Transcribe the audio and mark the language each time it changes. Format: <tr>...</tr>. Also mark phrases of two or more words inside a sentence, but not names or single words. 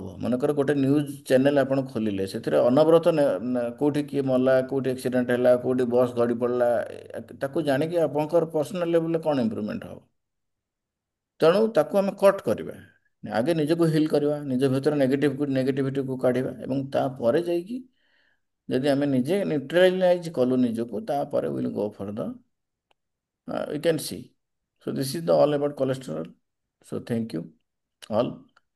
<or>ମନେକର ଗୋଟେ</or> <en>news channel</en> <or>ଆପଣ ଖୋଲିଲେ, ସେଥିରେ ଅନବରତ କେଉଁଠି କିଏ ମଲା, କେଉଁଠି ଆକ୍ସିଡେଣ୍ଟ ହେଲା, କେଉଁଠି ବସ୍ ଗଡ଼ି ପଡ଼ିଲା, ତାକୁ ଜାଣିକି ଆପଣଙ୍କର</or> <en>personal level</en> <or>କ'ଣ ଇମ୍ପ୍ରୁଭମେଣ୍ଟ ହେବ? ତେଣୁ ତାକୁ ଆମେ କଟ୍ କରିବା। ଆଗେ ନିଜକୁ ହିଲ୍ କରିବା, ନିଜ ଭିତରେ ନେଗେଟିଭିଟିକୁ କାଢ଼ିବା, ଏବଂ ତାପରେ ଯାଇକି ଯଦି ଆମେ ନିଜେ ନ୍ୟୁଟ୍ରାଲାଇଜ୍ କଲୁ ନିଜକୁ, ତାପରେ</or> <en>will go for the we can see. So this is the all about cholesterol. So thank you all.</en>